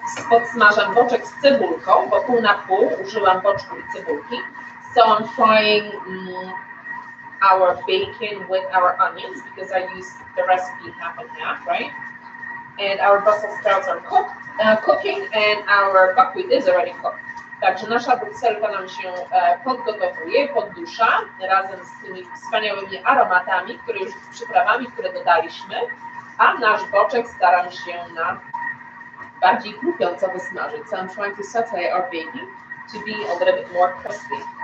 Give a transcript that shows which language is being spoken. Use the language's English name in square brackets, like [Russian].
[Polish] Podsmażam boczek z cebulką, bo pół na pół użyłam boczku i cebulki. [English] So I'm frying our bacon with our onions because I used the recipe half and half, right? And our Brussels sprouts are cooking and our buckwheat is already cooked. [Polish] Także nasza brukselka nam się podgotowuje, poddusza razem z tymi wspaniałymi aromatami, przyprawami, które dodaliśmy, a nasz boczek staram się na bardziej chrupiąco wysmażyć. [English] So I'm trying to saute our bacon to be a little bit more crispy.